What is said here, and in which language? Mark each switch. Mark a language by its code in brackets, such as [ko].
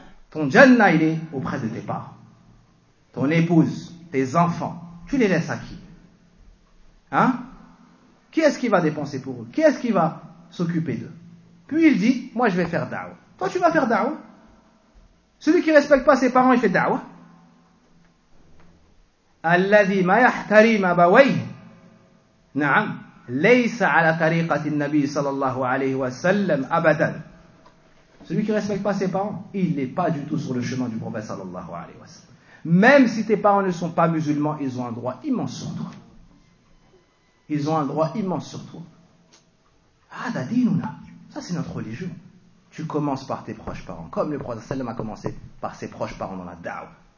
[fr] Ton jannah il est auprès de tes parents. Ton épouse, tes enfants. Tu les laisses à qui? Hein? Qui est-ce qui va dépenser pour eux? Qui est-ce qui va s'occuper d'eux? Puis il dit, moi je vais faire da'wah. Toi tu vas faire da'wah. Celui qui ne respecte pas ses parents il fait da'wah. [ar] الذي ما يحترم أبويه نعم ليس على طريقة النبي صلى الله عليه وسلم أبدا. [fr] Celui qui respecte pas ses parents, il n'est pas du tout sur le chemin du prophète صلى الله عليه وسلم. Même si tes parents ne sont pas musulmans, ils ont un droit immense sur toi. Ils ont un droit immense sur toi. [ar] هذا ديننا. [fr] Ça c'est notre religion. Tu commences par tes proches parents, comme le prophète صلى الله عليه وسلم a commencé par ses proches parents dans la da'wah.